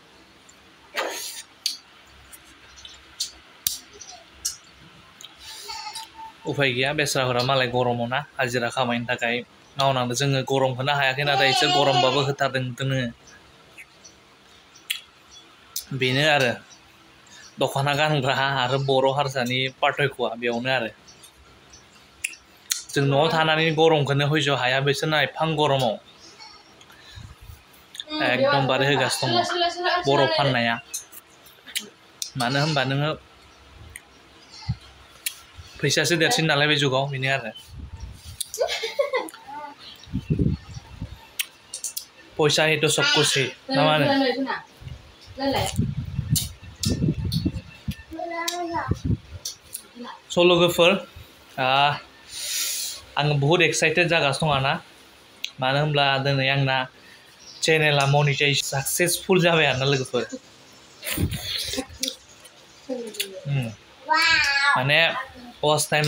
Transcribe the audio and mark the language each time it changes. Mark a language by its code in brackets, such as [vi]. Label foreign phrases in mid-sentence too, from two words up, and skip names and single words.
[brx] उफाय गैया बेस्राफोरा मालाय गरमाव ना हाजिरा खामायनो थाखाय मावनांदों जोङो गरमखौनो हायाखै नाथाय इसोर गरमबाबो होथारदों दोङो बेनो आरो दख'ना गानग्रा आरो बर' हारसानि पार्थक्यआ बेयावनो आरो जों न'आव थानानै गरमखौनो हयज' हाया बिसोरना एफां गरमाव एकदमबारे होगासिनो दङ बरफ फाननाया मानो होनबा नोङो फैसासो देरसिन नालाय बे जुगाव बेनो आरो [hi] पैसा ही तो सब कुछ है ना [brx] माने स' लोगोफोर आं बहुत एक्साइटेड जागासिनो दं आरोना मानो होनब्ला दिनै आंना चेनेला [en] monetize successful [brx] जाबाय आरोना लोगोफोर माने [en] first time